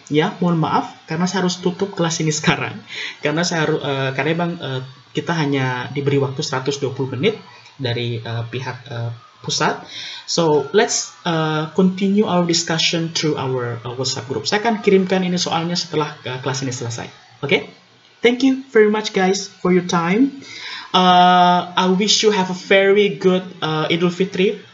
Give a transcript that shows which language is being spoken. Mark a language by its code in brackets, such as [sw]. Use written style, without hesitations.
[id] Ya, mohon maaf karena saya harus tutup kelas ini sekarang. Karena karena kita hanya diberi waktu 120 menit dari pihak pusat. [en] So let's continue our discussion through our WhatsApp group. [id] Saya akan kirimkan ini soalnya setelah kelas ini selesai. [en] Okay? Thank you very much guys for your time. I wish you have a very good Idul Fitri.